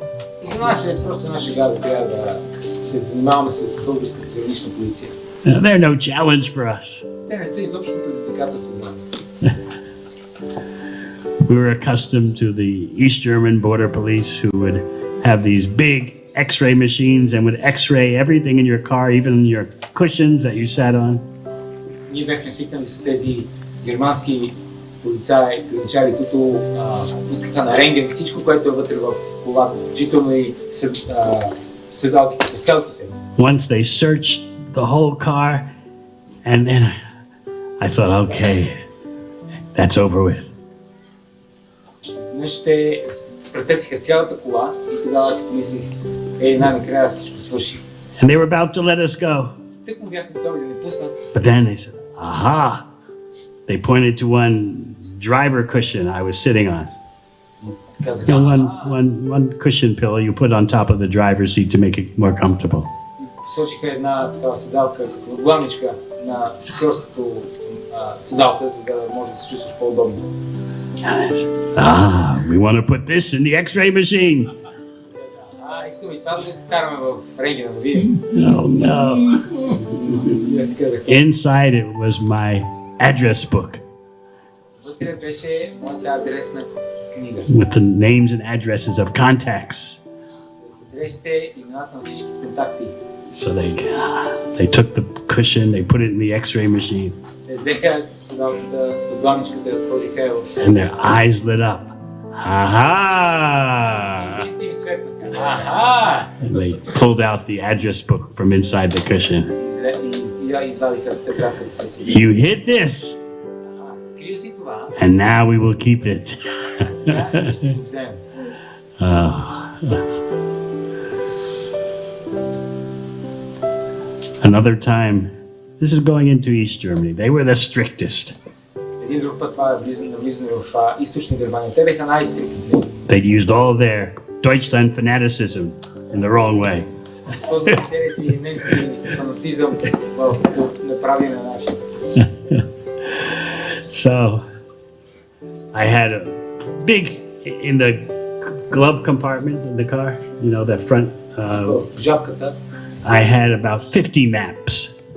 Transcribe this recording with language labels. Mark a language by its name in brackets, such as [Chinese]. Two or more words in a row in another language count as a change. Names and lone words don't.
[English] They're no challenge for us. We were accustomed to the East German border police who would have these big X-ray machines and would X-ray everything in your car, even your cushions that you sat on. [Bulgarian] Ние бяхме свикнали с тези германски полицаи, граничари, които пускаха на рентген всичко, което е вътре в колата, включително и седалките, постелките. [English] Once they searched the whole car, and then I thought, okay, that's over with. [Bulgarian] Днес те претърсиха цялата кола и тогава си помислих, най-накрая всичко свърши. [English] And they were about to let us go. [Bulgarian] Тък му бяха готови да ни пуснат. [English] But then they said, aha! They pointed to one driver cushion I was sitting on. You know, one cushion pillow you put on top of the driver's seat to make it more comfortable. [Bulgarian] Посочиха една такава седалка като възглавничка на шофьорското седалка, за да може да се чувстваш по-удобно. [English] We want to put this in the X-ray machine. [Bulgarian] Искаме и това да го караме в рентгена да видим. [English] Oh no. Inside it was my address book. [Bulgarian] Вътре беше моята адресна книга. [English] With the names and addresses of contacts. [Bulgarian] С адресите и имената на всички контакти. [English] So they took the cushion, they put it in the X-ray machine. [Bulgarian] Те взеха седалката, възглавничката и сложиха я в... [English] And their eyes lit up. Aha! [Bulgarian] Очите им светнаха. Аха! [English] And they pulled out the address book from inside the cushion. You hid this. And now we will keep it. Another time, this is going into East Germany. They were the strictest. [Bulgarian] Един друг път това е влизане в източна Германия. Те бяха най-стриктните. [English] They used all their Deutschland fanaticism in the wrong way. So I had a big, in the glove compartment in the car, you know, that front, I had about 50 maps.